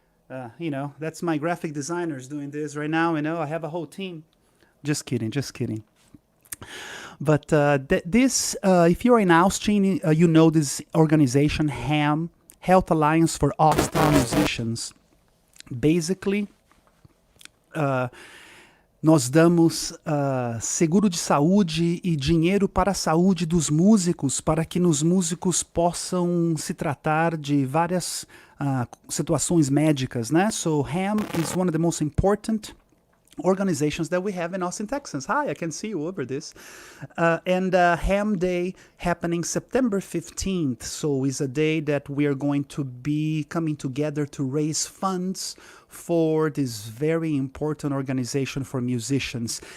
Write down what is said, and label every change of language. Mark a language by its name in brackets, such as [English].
[English] That's my graphic designers doing this right now. I have a whole team. Just kidding. But this, if you're in Austin, you know this organization, HAM, Health Alliance for All-Star Musicians. [Portuguese] Basically, nós damos seguro de saúde e dinheiro para a saúde dos músicos, para que os músicos possam se tratar de várias situações médicas, né? [English] So HAM is one of the most important organizations that we have in Austin, Texas. Hi, I can see you over this. And HAM Day happening September 15th. So it's a day that we are going to be coming together to raise funds for this very important organization for musicians.